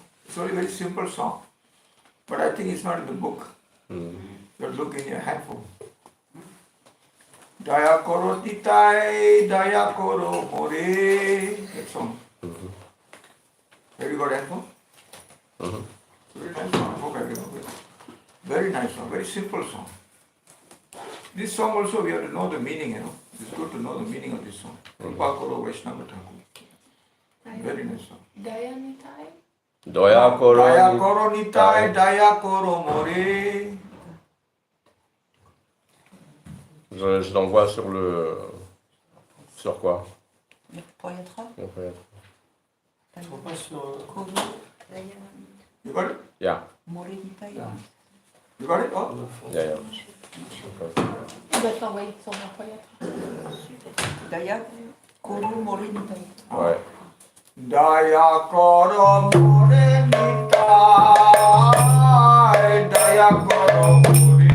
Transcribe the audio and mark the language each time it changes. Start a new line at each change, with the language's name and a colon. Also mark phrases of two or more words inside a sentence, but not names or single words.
English: It's only a very simple song. But I think it's not in the book. You have to look in your handphone.
Bangla: দয়া করো তিতাই, দয়া করো মোরে.
English: That song. Have you got handphone? Very nice song. I hope I remember it. Very nice song. Very simple song. This song also we have to know the meaning, It's good to know the meaning of this song.
Bangla: রূপা করো বৈষ্ণব ঠাকুর.
English: Very nice song.
Bangla: দয়া নিতাই? দয়া করো. দয়া করো নিতাই, দয়া করো মোরে.
French: Je l'envoie sur le... Sur quoi? Mirepoix. Je vois pas sur...
English: You got it? Yeah.
Bangla: মোরে নিতাই.
English: You got it? Oh. Yeah.
French: Il va t'envoyer sur Mirepoix.
Bangla: দয়া করো মোরে নিতাই.
French: Ouais.
Bangla: দয়া করো মোরে নিতাই, দয়া করো মোরে.